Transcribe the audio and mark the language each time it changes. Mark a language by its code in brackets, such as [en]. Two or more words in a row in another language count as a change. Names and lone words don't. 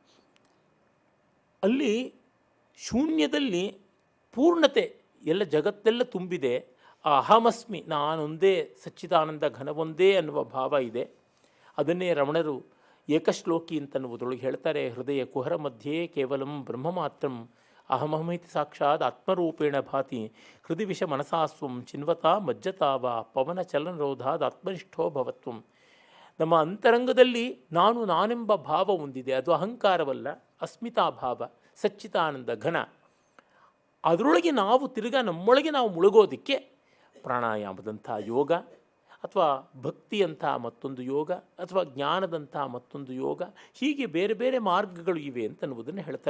[kn] ಅಲ್ಲಿ ಶೂನ್ಯದಲ್ಲಿ ಪೂರ್ಣತೆ, ಎಲ್ಲ ಜಗತ್ತೆಲ್ಲ ತುಂಬಿದೆ. ಆ ಅಹಮಸ್ಮಿ, ನಾನೊಂದೇ ಸಚ್ಚಿದಾನಂದ ಘನವೊಂದೇ ಅನ್ನುವ ಭಾವ ಇದೆ. ಅದನ್ನೇ ರಮಣರು ಏಕಶ್ಲೋಕಿ ಅಂತನ್ನುವುದರೊಳಗೆ ಹೇಳ್ತಾರೆ. [sa] ಹೃದಯ ಕುಹರ ಮಧ್ಯೆ ಕೇವಲಂ ಬ್ರಹ್ಮ ಮಾತ್ರಂ ಅಹಮಹಮಿತಿ ಸಾಕ್ಷಾತ್ ಆತ್ಮರೂಪೇಣ ಭಾತಿ ಹೃದಯ ವಿಷ ಮನಸಾಸ್ವಂ ಚಿನ್ವತಾ ಮಜ್ಜತಾವ ಪವನ ಚಲನರೋಧಾದ್ ಆತ್ಮನಿಷ್ಠೋ ಭವತ್ವಂ. [kn] ನಮ್ಮ ಅಂತರಂಗದಲ್ಲಿ ನಾನೆಂಬ ಭಾವ ಹೊಂದಿದೆ. ಅದು ಅಹಂಕಾರವಲ್ಲ, ಅಸ್ಮಿತಾ ಭಾವ, ಸಚ್ಚಿದಾನಂದ ಘನ. ಅದರೊಳಗೆ ನಾವು ನಮ್ಮೊಳಗೆ ನಾವು ಮುಳುಗೋದಕ್ಕೆ ಪ್ರಾಣಾಯಾಮದಂಥ ಯೋಗ ಅಥವಾ ಭಕ್ತಿಯಂಥ ಮತ್ತೊಂದು ಯೋಗ ಅಥವಾ ಜ್ಞಾನದಂಥ ಮತ್ತೊಂದು ಯೋಗ, ಹೀಗೆ ಬೇರೆ ಬೇರೆ ಮಾರ್ಗಗಳು ಇವೆ ಅಂತನ್ನುವುದನ್ನು ಹೇಳ್ತಾರೆ.